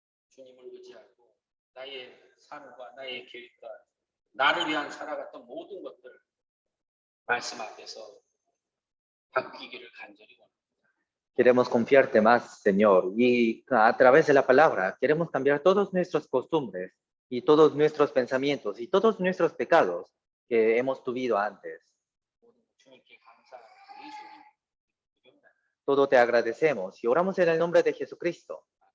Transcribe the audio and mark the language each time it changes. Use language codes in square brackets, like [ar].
[ko] 주님을 의지하고 나의 삶과 나의 계획과 나를 위한 살아갔던 모든 것들 말씀 앞에서 바뀌기를 간절히 원합니다. [es] Queremos confiarte más, Señor, y a través de la palabra queremos cambiar todas nuestras costumbres y todos nuestros pensamientos y todos nuestros pecados que hemos tuvido antes. [ko] 모든 주님께 감사하고 예수님 이름으로 [es] Todo te agradecemos y oramos en el nombre de Jesucristo.